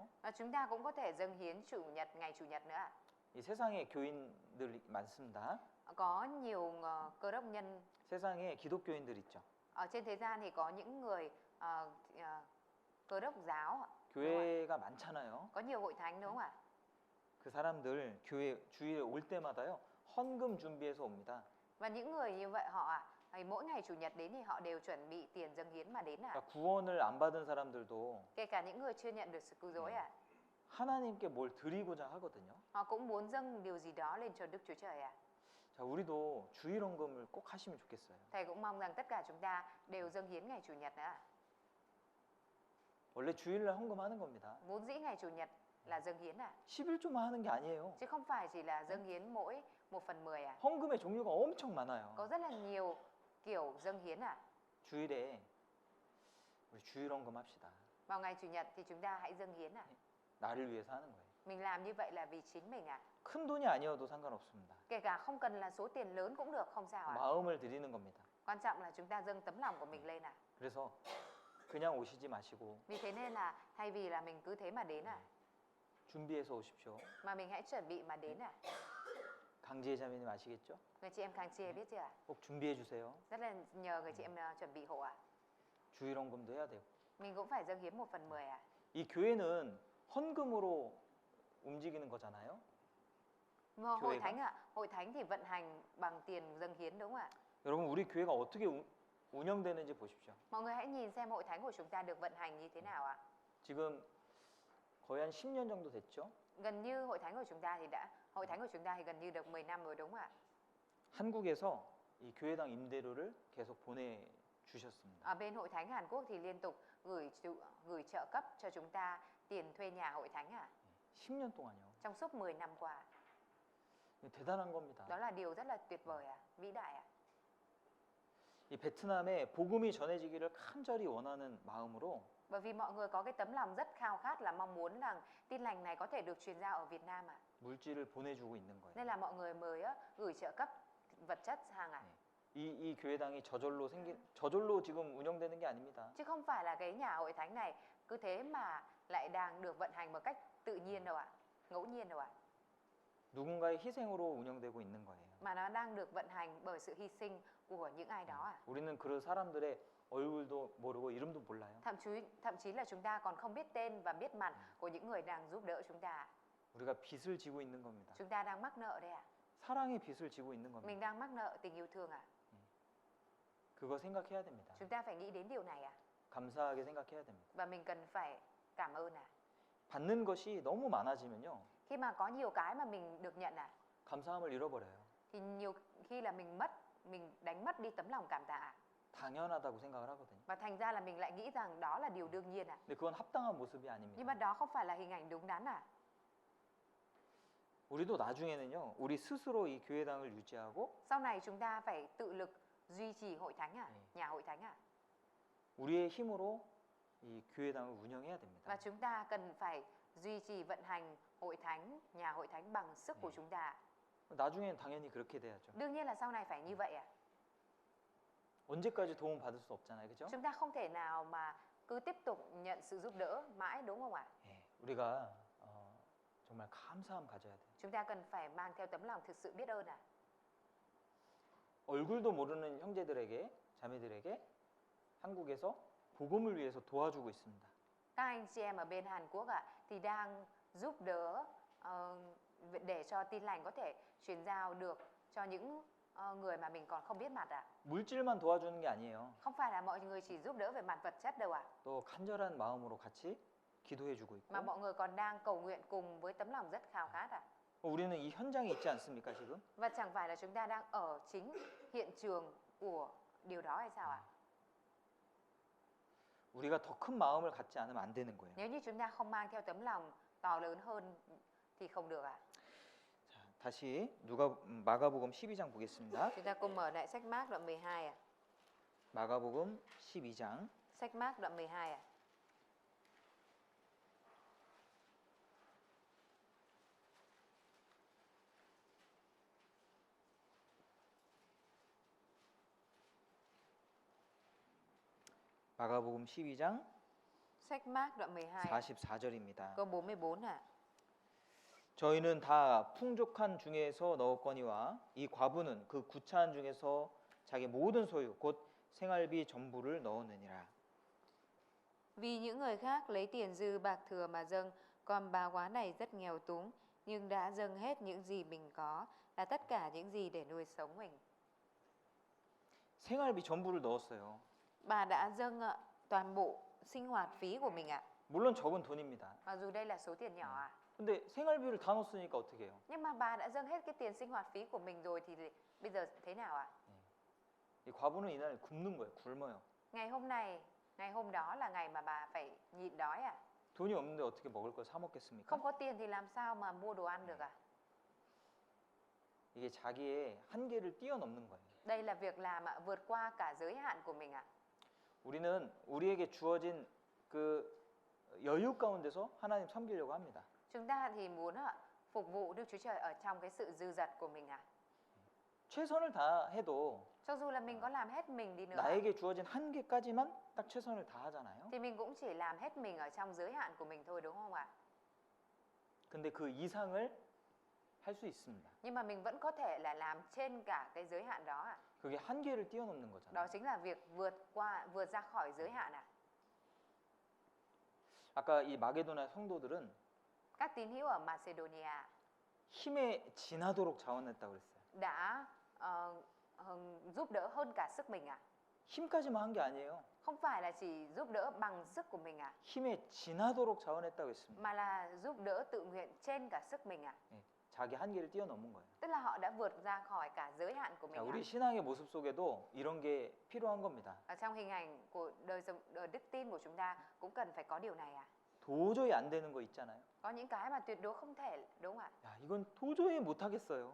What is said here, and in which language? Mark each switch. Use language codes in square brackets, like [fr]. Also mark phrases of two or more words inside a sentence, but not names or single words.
[vi] Và chúng ta cũng có thể dâng hiến chủ nhật, ngày chủ nhật nữa ạ. [ko] 이 세상에 교인들이 많습니다. [vi] Có nhiều cơ đốc nhân [ko] 세상에 기독교인들 있죠. [vi] ở trên thế gian thì có những người cơ đốc giáo ạ. [ko] 교회가 많잖아요. [vi] Có nhiều hội thánh đúng không ạ? [ko] 그 사람들 교회 주일에 올 때마다요 헌금 준비해서 옵니다. [vi] Và những người như vậy họ mỗi ngày chủ nhật đến thì họ đều chuẩn bị tiền dâng hiến mà đến ạ. [ko] 그러니까 구원을 안 받은 사람들도 [vi] Kể cả những người chưa nhận được sự cứu rỗi ạ. [ko] 하나님께 뭘 드리고자 하거든요. [vi] Họ cũng muốn dâng điều gì đó lên cho Đức Chúa Trời ạ. [ko] 자, 우리도 주일 헌금을 꼭 하시면 좋겠어요. [vi] Thầy cũng mong rằng tất cả chúng ta đều dâng hiến ngày chủ nhật nữa ạ. [ko] 원래 주일날 헌금하는 겁니다. [vi] Vốn dĩ ngày chủ nhật là dâng hiến ạ. [ko] 11조만 하는 게 아니에요. [vi] Chứ không phải chỉ là dâng hiến mỗi 1/10 ạ. [ko] 헌금의 종류가 엄청 많아요. [vi] Có rất là nhiều kiểu dâng hiến ạ. [ko] 주일에 우리 주일 헌금 합시다. [vi] Vào ngày chủ nhật thì chúng ta hãy dâng hiến ạ. [ko] 나를 위해서 하는 거예요. [vi] Mình làm như vậy là vì chính mình ạ. [ko] 큰 돈이 아니어도 상관없습니다. [vi] Kể cả không cần là số tiền lớn cũng được, không sao ạ. [ko] 마음을 드리는 겁니다. [vi] Quan trọng là chúng ta dâng tấm lòng của mình lên ạ. [ko] 그래서 그냥 오시지 마시고 [vi] Vì thế nên là thay vì là mình cứ thế mà đến ạ, [ko] 준비해서 오십시오. [vi] mà mình hãy chuẩn bị mà đến ạ. [ko] 강지혜 자매님 아시겠죠? [vi] Người chị em Khang Chia biết chưa ạ? [ko] 꼭 준비해 주세요. [vi] Rất là nhờ người chị em chuẩn bị hộ ạ. [ko] 주일 헌금도 해야 돼요. [vi] Mình cũng phải dâng hiến 1/10 ạ. [ko] 이 교회는 헌금으로 움직이는 거잖아요. [vi] Hội [ko] 교회가? [vi] thánh ạ, hội thánh thì vận hành bằng tiền dâng hiến đúng không ạ? [ko] 여러분 우리 교회가 어떻게 운영되는지 보십시오. [vi] Mọi người hãy nhìn xem hội thánh của chúng ta được vận hành như thế nào ạ? [ko] 지금 거의 한 10년 정도 됐죠. [vi] Gần như hội thánh của chúng ta thì gần như được 10 năm rồi đúng không ạ? [ko] 한국에서 이 교회당 임대료를 계속 보내주셨습니다. [vi] Ở bên hội thánh Hàn Quốc thì liên tục gửi trợ cấp cho chúng ta tiền thuê nhà hội thánh ạ. [ko] 10년 동안요. [vi] Trong suốt 10 năm qua. [ko] 대단한 겁니다. [vi] Đó là điều rất là tuyệt vời ạ, vĩ đại ạ. [ko] 이 베트남에 복음이 전해지기를 간절히 원하는 마음으로 [vi] Bởi vì mọi người có cái tấm lòng rất khao khát là mong muốn rằng tin lành này có thể được truyền ra ở Việt Nam ạ. [ko] 물질을 보내주고 있는 거예요. [vi] Nên là mọi người mới gửi trợ cấp vật chất sang ạ. [ko] 이 교회당이 저절로 지금 운영되는 게 아닙니다. [vi] Chứ không phải là cái nhà hội thánh này cứ thế mà lại đang được vận hành một cách tự nhiên đâu ạ, ngẫu nhiên đâu ạ. [ko] 누군가의 희생으로 운영되고 있는 거예요. [vi] Mà nó đang được vận hành bởi sự hy sinh của những ai đó ạ. [ko] 우리는 그 사람들의 얼굴도 모르고 이름도 몰라요. [vi] Thậm chí là chúng ta còn không biết tên và biết mặt của những người đang giúp đỡ chúng ta. [ko] 우리가 빚을 지고 있는 겁니다. [vi] Chúng ta đang mắc nợ đây ạ. [ko] 사랑의 빚을 지고 있는 겁니다. [vi] Mình đang mắc nợ tình yêu thương ạ. [ko] 그거 생각해야 됩니다. [vi] Chúng ta phải nghĩ đến điều này ạ. [ko] 감사하게 생각해야 됩니다. [vi] Và mình cần phải cảm ơn ạ. [ko] 받는 것이 너무 많아지면요. [vi] Khi mà có nhiều cái mà mình được nhận ạ, [ko] 감사함을 잃어버려요. [vi] thì nhiều khi là mình đánh mất đi tấm lòng cảm tạ ạ. [ko] 당연하다고 생각을 하거든요. [vi] Và thành ra là mình lại nghĩ rằng đó là điều đương nhiên ạ. [ko] 근데 그건 합당한 모습이 [vi] Nhưng [ko] 아닙니다. [vi] mà đó không phải là hình ảnh đúng đắn ạ. [ko] 우리도 나중에는요, 우리 스스로 이 교회당을 유지하고 [vi] Sau này chúng ta phải tự lực duy trì hội thánh à? [ko] 네. [vi] Nhà hội thánh à? [ko] 우리의 힘으로 이 교회당을 운영해야 됩니다. [vi] Và chúng ta cần phải duy trì vận hành hội thánh, nhà hội thánh bằng sức của [ko] 네. [vi] chúng ta. [ko] 나중엔 당연히 그렇게 돼야죠. [vi] Đương nhiên là sau này phải như vậy à? [ko] 언제까지 도움 받을 수 없잖아요, 그죠? [vi] Chúng ta không thể nào mà cứ tiếp tục nhận sự giúp đỡ mãi, đúng không ạ? [ko] 예, 우리가 정말 감사함 가져야 돼요. [vi] Chúng ta cần phải mang theo tấm lòng thực sự biết ơn à? [ko] 얼굴도 모르는 형제들에게, 자매들에게 한국에서 복음을 위해서 도와주고 있습니다. [vi] Các anh chị em ở bên Hàn Quốc ạ, thì đang giúp đỡ để cho tin lành có thể truyền giao được cho những người mà mình còn không biết mặt ạ. [ko] 물질만 도와주는 게 아니에요. [vi] Không phải là mọi người chỉ giúp đỡ về mặt vật chất đâu ạ, [ko] 또 간절한 마음으로 같이 기도해주고 있고. [vi] mà mọi người còn đang cầu nguyện cùng với tấm lòng rất khao khát ạ. [ko] 우리는 이 현장에 있지 않습니까 지금? [vi] Và chẳng phải là chúng ta đang ở chính hiện trường của điều đó hay sao ạ? [ko] 우리가 더 큰 마음을 갖지 않으면 안 되는 거예요. [vi] Nếu như chúng ta không mang theo tấm lòng to lớn hơn thì không được ạ. [ko] 자, 다시 마가복음 12장 보겠습니다. [vi] Chúng ta cùng mở lại sách Mác đoạn 12 ạ. [ko] 마가복음 12장 [vi] Sách Mác đoạn 12 ạ. [ko] 마가복음 12장 [vi] Sách Mác đoạn 12 ạ. [ko] 44절입니다. [vi] Câu 44 ạ. [ko] 저희는 다 풍족한 중에서 넣었거니와 이 과부는 그 구차한 중에서 자기 모든 소유 곧 생활비 전부를 넣었느니라. [vi] Vì những người khác lấy tiền dư bạc thừa mà dâng, còn bà quá này rất nghèo túng, nhưng đã dâng hết những gì mình có, là tất cả những gì để nuôi sống mình. [ko] 생활비 전부를 넣었어요. [vi] Bà đã dâng toàn bộ sinh hoạt phí của mình ạ. [ko] 물론 적은 돈입니다. [vi] Mặc dù đây là số tiền nhỏ ạ. [ko] 근데 생활비를 다 넣었으니까 어떻게 해요? [vi] Nhưng mà bà đã dâng hết cái tiền sinh hoạt phí của mình rồi thì bây giờ thế nào ạ? [ko] 이 과부는 이날 굶는 거예요. 굶어요. [vi] Ngày hôm đó là ngày mà bà phải nhịn đói ạ. [ko] 돈이 없는데 어떻게 먹을 걸 사 먹겠습니까? [vi] Không có tiền thì làm sao mà mua đồ ăn được ạ? [ko] 이게 자기의 한계를 뛰어넘는 거예요. [vi] Đây là việc làm ạ, vượt qua cả giới hạn của mình ạ. [ko] 우리는 우리에게 주어진 그 여유 가운데서 하나님 섬기려고 합니다. [vi] Chúng ta thì muốn phục vụ Đức Chúa Trời ở trong cái sự dư dật của mình ạ. [ko] 최선을 다해도 [vi] Cho dù là mình có làm hết mình đi nữa [ko] 나에게 주어진 한계까지만 딱 최선을 다하잖아요. [vi] thì mình cũng chỉ làm hết mình ở trong giới hạn của mình thôi, đúng không ạ? [ko] 근데 그 이상을 할 수 있습니다. [vi] Nhưng mà mình vẫn có thể là làm trên cả cái giới hạn đó ạ. [ko] 그게 한계를 뛰어넘는 거잖아요. [vi] Đó chính là việc vượt ra khỏi giới hạn ạ. [ko] 아까 이 마게도나 성도들은 [vi] Các tín hữu ở Macedonia [ko] 힘에 지나도록 자원했다고 그랬어요. [vi] đã giúp đỡ hơn cả sức mình ạ. [ko] 힘까지만 한 게 아니에요. [vi] Không phải là chỉ giúp đỡ bằng sức của mình ạ, [ko] 힘에 지나도록 자원했다고 했습니다. [vi] mà là giúp đỡ tự nguyện trên cả sức mình ạ. [ko] 예, 자기 한계를 뛰어넘은 거예요. [vi] Tức là họ đã vượt ra khỏi cả giới hạn của [ko] 자, [vi] mình [ko] 우리 [vi] ạ. [ko] 신앙의 모습 속에도 이런 게 필요한 겁니다. [vi] Ở trong hình ảnh của đời đức tin của chúng ta cũng cần phải có điều này ạ. [ko] 도저히 안 되는 거 있잖아요. [vi] Có những cái mà tuyệt đối không thể, đúng không ạ? [ko] 야, 이건 도저히 못 하겠어요.